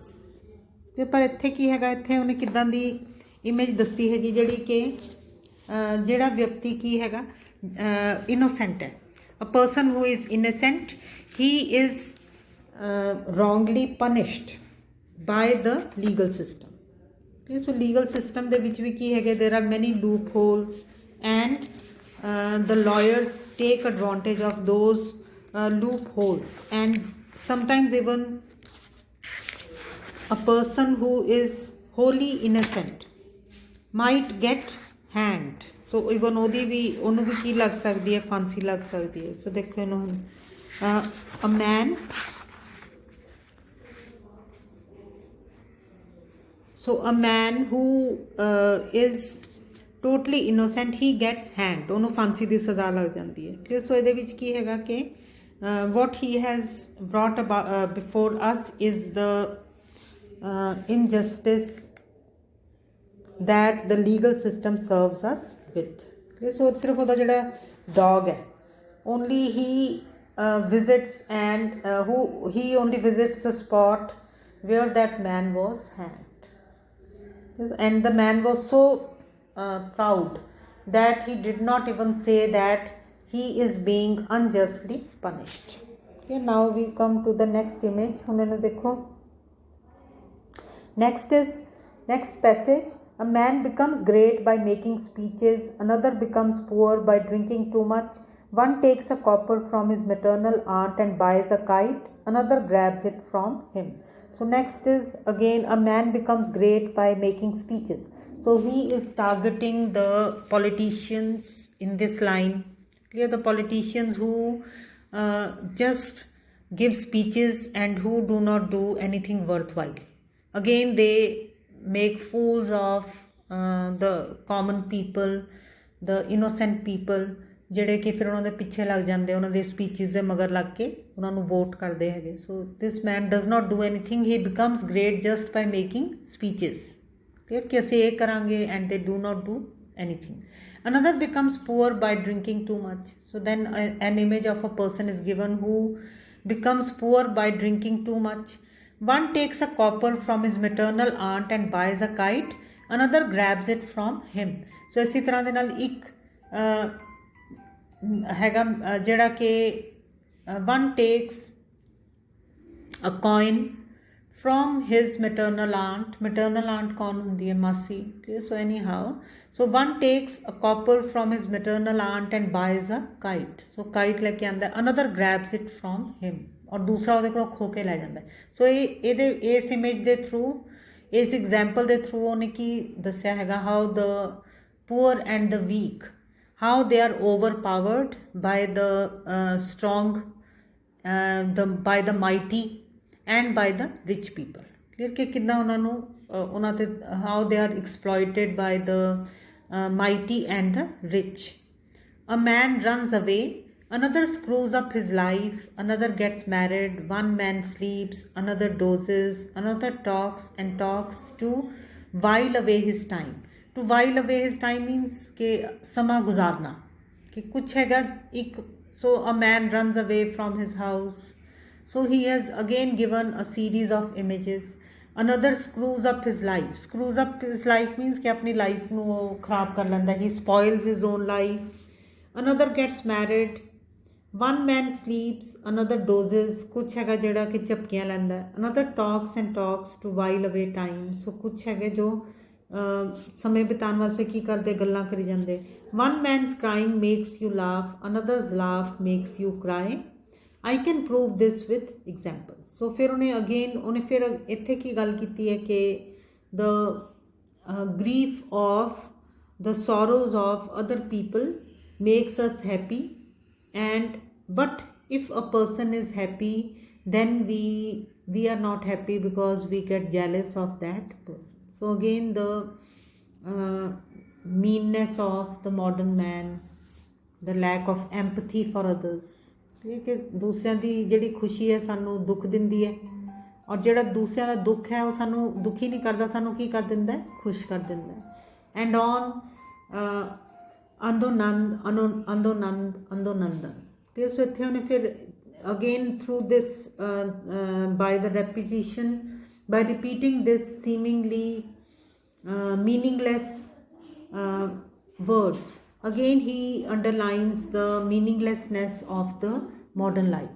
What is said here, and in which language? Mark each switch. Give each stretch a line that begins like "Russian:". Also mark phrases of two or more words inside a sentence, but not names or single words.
Punjabi: ਤੇ ਪਰ ਇੱਥੇ ਕੀ ਹੈਗਾ, ਇੱਥੇ ਉਹਨੇ ਕਿੱਦਾਂ ਦੀ ਇਮੇਜ ਦੱਸੀ ਹੈਗੀ ਜਿਹੜੀ ਕਿ ਜਿਹੜਾ ਵਿਅਕਤੀ ਕੀ ਹੈਗਾ
English: innocent ਹੈ. A person who is innocent, he is wrongly punished by the legal system. Okay, so legal system
Punjabi: ਦੇ ਵਿੱਚ ਵੀ ਕੀ ਹੈਗੇ,
English: there are many loopholes and the lawyers take advantage of those loopholes, and sometimes even a person who is wholly innocent might get hanged. So even
Punjabi: ਉਹਨੂੰ ਵੀ ਕੀ ਲੱਗ ਸਕਦੀ ਹੈ, ਫਾਂਸੀ ਲੱਗ ਸਕਦੀ ਹੈ.
English: So
Punjabi: ਦੇਖੋ ਇਹਨੂੰ
English: a man, so a man who is totally innocent, he gets hanged,
Punjabi: ਉਹਨੂੰ ਫਾਂਸੀ ਦੀ ਸਜ਼ਾ ਲੱਗ ਜਾਂਦੀ ਹੈ. ਕਲੀਅਰ. ਸੋ ਇਹਦੇ ਵਿੱਚ ਕੀ ਹੈਗਾ ਕਿ
English: what he has brought about before us is the injustice that the legal system serves us with. Okay, so
Punjabi: ਸਿਰਫ ਉਹਦਾ ਜਿਹੜਾ dog ਹੈ,
English: only he visits and he only visits the spot where that man was hanged. And the man was so proud that he did not even say that he is being unjustly punished. Okay, now we come to the next image. ਹੁਣ ਇਹਨੂੰ ਦੇਖੋ. Next passage. A man becomes great by making speeches, another becomes poor by drinking too much. One takes a copper from his maternal aunt and buys a kite, another grabs it from him. So next is again, a man becomes great by making speeches. So he is targeting the politicians in this line. Clear? The politicians who just give speeches and who do not do anything worthwhile. Again, they make fools of the common people, the innocent people,
Punjabi: ਜਿਹੜੇ ਕਿ ਫਿਰ ਉਹਨਾਂ ਦੇ ਪਿੱਛੇ ਲੱਗ ਜਾਂਦੇ, ਉਹਨਾਂ ਦੇ ਸਪੀਚਿਸ ਦੇ ਮਗਰ ਲੱਗ ਕੇ ਉਹਨਾਂ ਨੂੰ ਵੋਟ ਕਰਦੇ ਹੈਗੇ.
English: so this man does not do anything, he becomes great just by making speeches.
Punjabi: ਕਲੀਅਰ? ਕਿ ਅਸੀਂ ਇਹ ਕਰਾਂਗੇ
English: and they do not do anything. Another becomes poor by drinking too much. So then an image of a person is given who becomes poor by drinking too much. One takes a copper from his maternal aunt and buys a kite, another grabs it from him.
Punjabi: So ਇਸੇ ਤਰ੍ਹਾਂ ਦੇ ਨਾਲ ਇੱਕ ਹੈਗਾ ਜਿਹੜਾ ਕਿ
English: one takes a coin from his maternal aunt
Hindi: कौन होंदी है? मासी.
English: Okay, so anyhow, so one takes a copper from his maternal aunt and buys a kite.
Hindi: So kite लेके आंदा है,
English: another grabs it from him,
Hindi: और दूसरा
Punjabi: ਉਹਦੇ ਕੋਲੋਂ ਖੋ ਕੇ ਲੈ ਜਾਂਦਾ ਹੈ. ਸੋ ਇਹਦੇ ਇਸ ਇਮੇਜ ਦੇ ਥਰੂ, ਇਸ ਐਗਜ਼ਾਮਪਲ ਦੇ ਥਰੂ ਉਹਨੇ ਕੀ ਦੱਸਿਆ ਹੈਗਾ,
English: how the poor and the weak, how they are overpowered by the strong, by the mighty and by the rich people. Clear?
Punjabi: ਕਿ ਕਿੱਦਾਂ ਉਹਨਾਂ ਨੂੰ ਉਹਨਾਂ 'ਤੇ
English: how they are exploited by the mighty and the rich. A man runs away, another screws up his life, another gets married, one man sleeps, another dozes, another talks and talks to while away his time. To while away his time means
Punjabi: कि ਸਮਾਂ ਗੁਜ਼ਾਰਨਾ,
Hindi: कि कुछ हैगा एक.
English: So a man runs away from his house. So he has again given a series of images. Another screws up his life. Screws up his life means
Hindi: कि अपनी
English: life
Punjabi: ਨੂੰ ਉਹ ਖਰਾਬ ਕਰ ਲੈਂਦਾ.
English: He spoils his own life. Another gets married. One man sleeps. Another dozes.
Punjabi: ਕੁਛ ਹੈਗਾ ਜਿਹੜਾ ਕਿ ਝਪਕੀਆਂ ਲੈਂਦਾ.
English: Another talks and talks to while away time.
Punjabi: So ਕੁਛ ਹੈਗੇ ਜੋ ਸਮੇਂ ਬਿਤਾਉਣ ਵਾਸਤੇ ਕੀ ਕਰਦੇ, ਗੱਲਾਂ ਕਰੀ ਜਾਂਦੇ.
English: One man's crying makes you laugh. Another's laugh makes you cry. I can prove this with examples.
Punjabi: So ਫਿਰ ਉਹਨੇ ਫਿਰ ਇੱਥੇ ਕੀ ਗੱਲ ਕੀਤੀ ਹੈ ਕਿ
English: the grief of the sorrows of other people makes us happy, and but if a person is happy, then we are not happy because we get jealous of that person. So again, the meanness of the modern man, the lack of empathy for others.
Punjabi: ਕਿ ਦੂਸਰਿਆਂ ਦੀ ਜਿਹੜੀ ਖੁਸ਼ੀ ਹੈ ਸਾਨੂੰ ਦੁੱਖ ਦਿੰਦੀ ਹੈ, ਔਰ ਜਿਹੜਾ ਦੂਸਰਿਆਂ ਦਾ ਦੁੱਖ ਹੈ ਉਹ ਸਾਨੂੰ ਦੁਖੀ ਨਹੀਂ ਕਰਦਾ, ਸਾਨੂੰ ਕੀ ਕਰ ਦਿੰਦਾ ਹੈ? ਖੁਸ਼ ਕਰ ਦਿੰਦਾ ਹੈ.
English: and on and on and on.
Punjabi: ਤੇ ਸੋ ਇੱਥੇ ਉਹਨੇ ਫਿਰ
English: again through this by the repetition, by repeating this seemingly meaningless words, again he underlines the meaninglessness of the modern life.